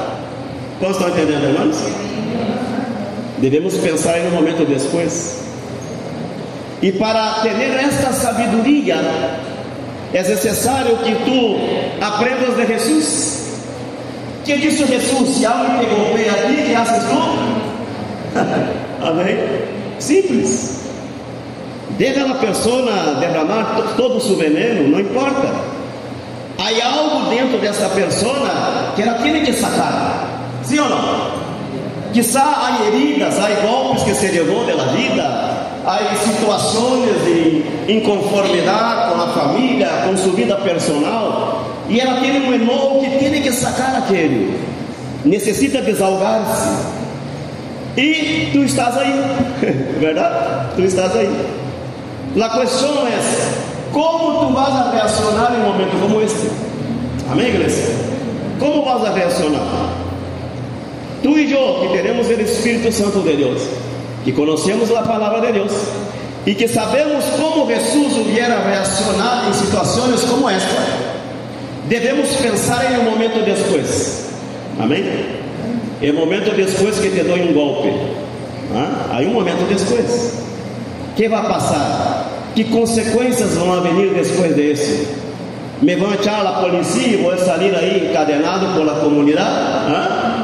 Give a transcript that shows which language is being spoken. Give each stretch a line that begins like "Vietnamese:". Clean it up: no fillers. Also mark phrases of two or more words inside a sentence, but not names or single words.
Portuguese: Todos estão entendendo, irmãos? Devemos pensar no momento depois. E para ter esta sabedoria é necessário que tu aprendas de Jesus. Que disse Jesus? Se alguém te golpeia a ti,
Spanish: que haces tu?
Portuguese: Amém? Simples. Deixa a pessoa derramar todo o seu veneno, não importa. Há algo dentro dessa pessoa que ela tem que sacar. Sim ou não? Quizá há heridas, há golpes que se levou da vida, há situações de inconformidade com a família, com sua vida personal, e ela tem um enojo que tem que sacar aquele, necessita desahogar-se, e tu estás aí, verdade? Tu estás aí. A questão é: como tu
Spanish: vas a reaccionar
Portuguese: em um momento como este? Amém, igreja? Como
Spanish: vas a reaccionar?
Portuguese: Tu e eu, que teremos o Espírito Santo de Deus, que conhecemos a palavra de Deus, e que sabemos como Jesus
Spanish: hubiera reaccionado
Portuguese: em situações como esta, devemos pensar em um momento depois. Amém? É o momento depois que te dou um golpe. Aí um momento depois. O que vai passar? Que consequências vão vir depois disso? Me vão echar a polícia e vou sair aí encadenado por a comunidade?